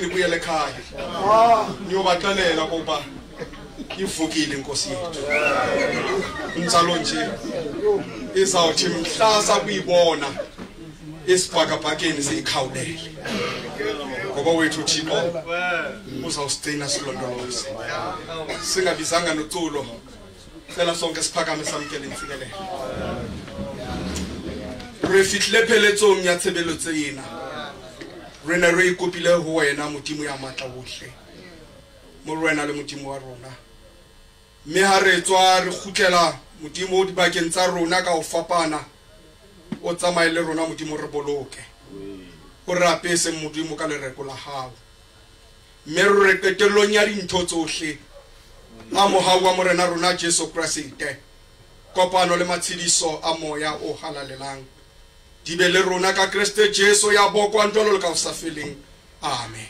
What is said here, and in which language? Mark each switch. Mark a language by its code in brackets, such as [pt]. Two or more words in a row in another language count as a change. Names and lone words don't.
[xh] nibuyele ekhaya niyobaxelela ukuba ivukile inkosi yethu intsalo nje izawuthi mhlasa kuyibona isibhakabhakeni siyikhawulele ngoba wethu Thixo uzawusigcina silondoloze singabizanga noculo cela sonke siphakame samkele intsikelelo [st] re fitlhe pheletsong ya tshebeletso ena rena re ikopile ho wena modimo ya matla ohle mo rena le modimo wa rona mme ha re tswa re khutlela modimo dibakeng tsa rona ka ho fapana o tsamaye le rona modimo re boloke o re apese modimo ka lereko la hao mme re qetellong ya dintho tsohle a mohau wa morena rona Jesu Kriste kopano le matshidiso a moya o halalelang di be le rona ka Kriste Jesu ya bokwa ntolo le ka sa feleng amen